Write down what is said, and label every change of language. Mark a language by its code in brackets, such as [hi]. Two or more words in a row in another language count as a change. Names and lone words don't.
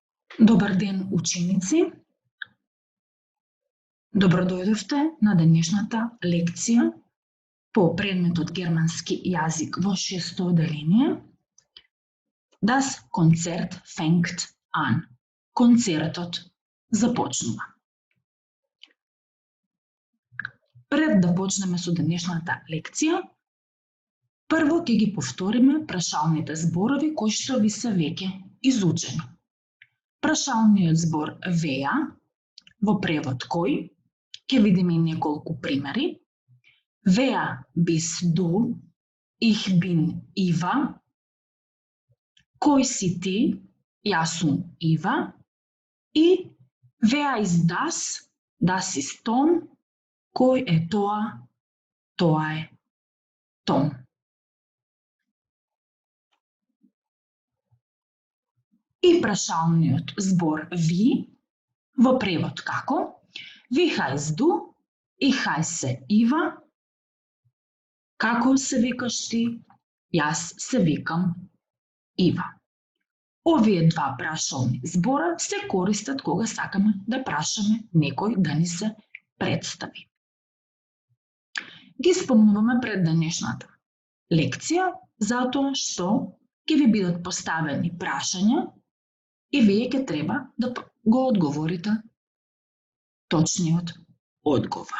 [mk] Добар ден, ученици! Добро дојдовте на денешната лекција по предметот германски јазик во 6-то одделение. [de] Das Konzert fängt an. [mk] Концертот започнува. Пред да почнеме со денешната лекција, прво ќе ги повториме прашалните зборови кои што ви се веќе изучени. Прашалниот збор веа, во превод кој, ќе видиме и неколку примери. [de] Wer bist du? Ich bin Iva. [mk] Кој си ти? Јас сум Ива. [de] И wer ist das? Das ist Tom. [mk] Кој е тоа? Тоа е Том. И прашалниот збор ви, во превод како? [de] Wie heißt du? Ich heiße Iva. [mk] Како се викаш ти? Јас се викам Ива. Овие два прашални збора се користат кога сакаме да прашаме некој да ни се представи. Ги спомнуваме пред денешната лекција затоа што ќе ви бидат поставени прашања и вие ќе треба да го одговорите точниот одговор.